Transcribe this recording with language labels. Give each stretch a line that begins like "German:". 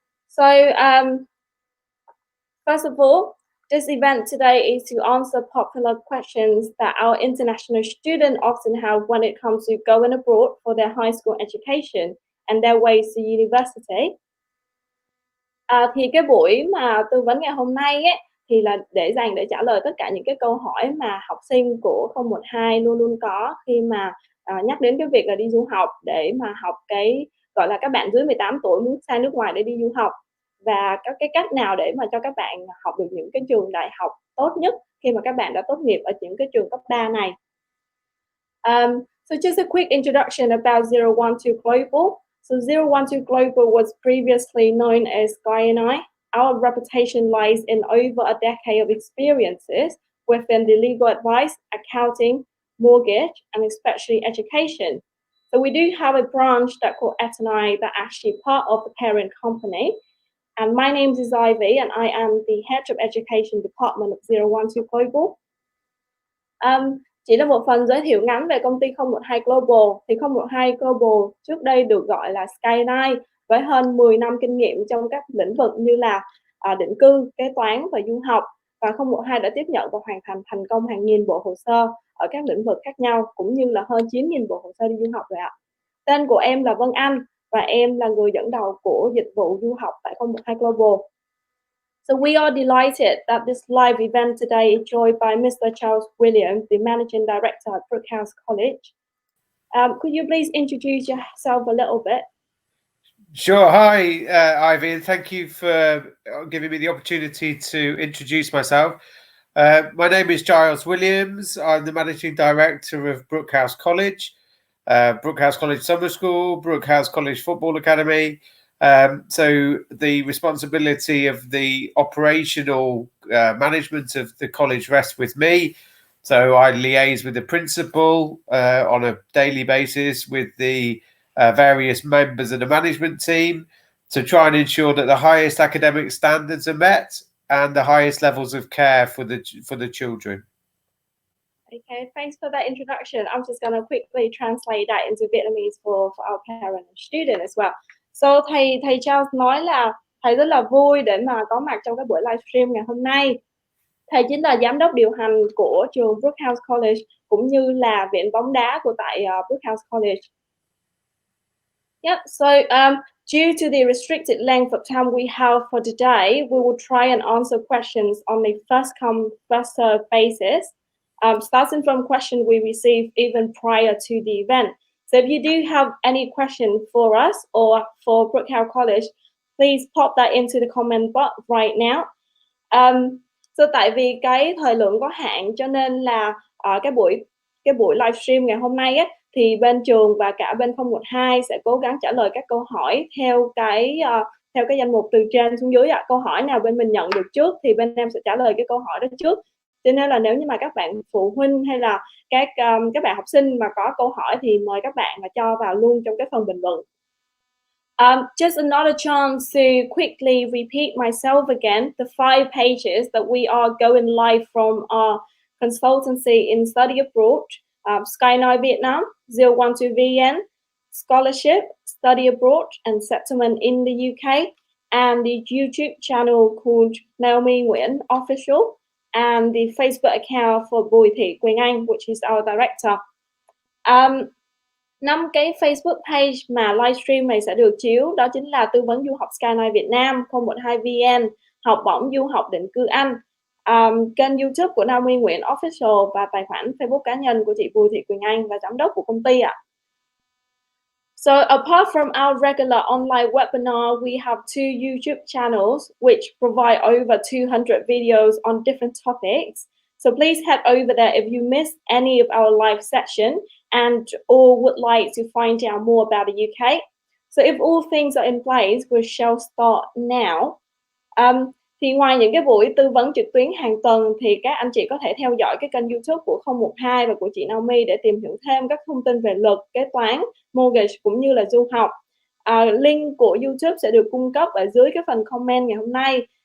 English: So, first of all, this event today is to answer popular questions that our international students often have when it comes to going abroad for their high school education and their ways to university.
Vietnamese: Thì cái buổi mà tư vấn ngày hôm nay ấy, thì là dành để trả lời tất cả những cái câu hỏi mà học sinh của 012 luôn luôn có khi mà, nhắc đến cái việc là đi du học để mà học cái, gọi là, các bạn dưới 18 tuổi muốn sang nước ngoài để đi du học, và các cái cách nào để mà cho các bạn học được những cái trường đại học tốt nhất khi mà các bạn đã tốt nghiệp ở những cái trường cấp 3 này.
English: So just a quick introduction about 012 Global. So 012 Global was previously known as Sky&I. Our reputation lies in over a decade of experiences within the legal advice, accounting, mortgage, and especially education. So we do have a branch that called Etanai that actually part of the parent company. And my name is Ivy, and I am the head of education department of 012 Global.
Vietnamese: Chỉ là một phần giới thiệu ngắn về công ty 012 Global. Thì 012 Global trước đây được gọi là Sky&I với hơn 10 năm kinh nghiệm trong các lĩnh vực như là định cư, kế toán và du học. Và 012 đã tiếp nhận và hoàn thành thành công hàng nghìn bộ hồ sơ ở các lĩnh vực khác nhau, cũng như là hơn 9.000 bộ hồ sơ đi du học rồi ạ. Tên của em là Vân Anh và em là người dẫn đầu của dịch vụ du học tại 012 Global.
English: So we are delighted that this live event today is joined by Mr. Charles Williams, the Managing Director at Brooke House College. Could you please introduce yourself a little bit? Sure. Hi, Ivy, and thank you for giving me the opportunity to introduce myself. My name is Giles Williams. I'm the Managing Director of Brooke House College, Brooke House College Summer School, Brooke House College Football Academy. So the responsibility of the operational management of the college rests with me. So I liaise with the principal on a daily basis with the various members of the management team to try and ensure that the highest academic standards are met and the highest levels of care for the children. Okay, thanks for that introduction. I'm just going to quickly translate that into Vietnamese for our parent and student as well.
Vietnamese: So thầy Charles nói là thầy rất là vui để mà có mặt trong cái buổi livestream ngày hôm nay. Thầy chính là giám đốc điều hành của trường Brookhouse College cũng như là viện bóng đá của tại Brookhouse College.
English: Yep, so due to the restricted length of time we have for today, we will try and answer questions on a first come, first served basis, starting from question we received even prior to the event. So if you do have any question for us or for Brookhouse College, please pop that into the comment box right now.
Vietnamese: So tại vì cái thời lượng có hạn cho nên là cái buổi livestream ngày hôm nay á, thì bên trường và cả bên 012 sẽ cố gắng trả lời các câu hỏi theo cái danh mục từ trên xuống dưới ạ. Câu hỏi nào bên mình nhận được trước thì bên em sẽ trả lời cái câu hỏi đó trước. Cho nên là nếu như mà các bạn phụ huynh hay là các bạn học sinh mà có câu hỏi thì mời các bạn là cho vào luôn trong cái phần bình luận.
English: Just another chance to quickly repeat myself again. The 5 pages that we are going live from our consultancy in study abroad, Sky&I Vietnam, 012 VN, scholarship, study abroad, and settlement in the UK, and the YouTube channel called Naomi Nguyễn Official, and the Facebook account for Bùi Thị Quỳnh Anh, which is our director. 5 cái Facebook page mà livestream này sẽ được chiếu, đó chính là tư vấn du học Sky&I Việt Nam, 012 VN, học bổng du học định cư Anh, kênh YouTube của Naomi Nguyễn Official và tài khoản Facebook cá nhân của chị Bùi Thị Quỳnh Anh và giám đốc của công ty ạ. So apart from our regular online webinar, we have 2 YouTube channels which provide over 200 videos on different topics. So please head over there if you missed any of our live session and or would like to find out more about the UK. So if all things are in place, we shall start now.
Vietnamese: Thì ngoài những cái buổi tư vấn trực tuyến hàng tuần thì các anh chị có thể theo dõi cái kênh YouTube của 012 và của chị Naomi để tìm hiểu thêm các thông tin về luật, kế toán, mortgage cũng như là du học. Link của YouTube sẽ được cung cấp ở dưới cái phần comment ngày hôm nay.